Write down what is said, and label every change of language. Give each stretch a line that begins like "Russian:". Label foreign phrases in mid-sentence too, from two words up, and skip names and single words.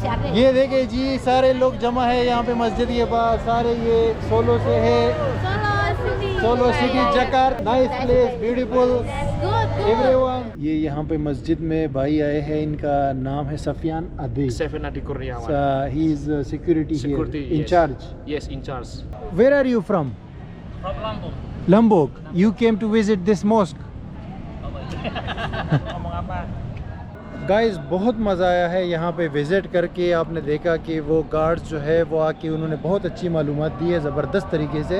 Hindi: ये देखे जी सारे लोग जमा है यहाँ पे मस्जिद के पास, सारे ये सोलो से है।
English: Solo City Jakarta, nice place, beautiful everyone.
Hindi: ये यहाँ पे मस्जिद में भाई आए हैं, इनका नाम है सफियान अदी।
English: he is security in-charge. Yes, in charge. where are you from? From Lampung. लंबोक। you came to visit this mosque?
Indonesian: Ngomong apa?
Hindi: गाइस बहुत मज़ा आया है यहाँ पे विज़िट करके। आपने देखा कि वो गार्ड्स जो है वो आके उन्होंने बहुत अच्छी मालूमात दी है ज़बरदस्त तरीके से।